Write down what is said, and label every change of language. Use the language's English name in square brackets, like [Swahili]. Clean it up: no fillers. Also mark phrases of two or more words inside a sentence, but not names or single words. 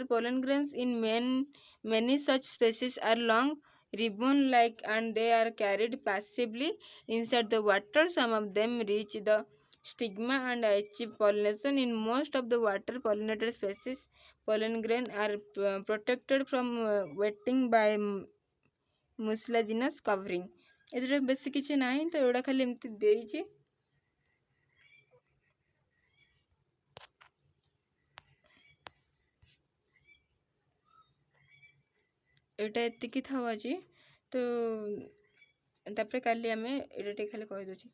[English] Pollen grains in many such species are long, ribbon-like, and they are carried passively inside the water. Some of them reach the stigma and achieve pollination. In most of the water pollinated species, pollen grains are protected from wetting by mucilaginous covering. [Odia] ଏଥିରେ ବେଶୀ କିଛି ନାହିଁ, ତ ଏଗୁଡ଼ା ଖାଲି ଏମିତି ଦେଇଛି। ଏଇଟା ଏତିକି ଥାଉ ଆଜି, ତ ତାପରେ କାଲି ଆମେ ଏଇଟା ଟିକେ ଖାଲି କହିଦେଉଛି।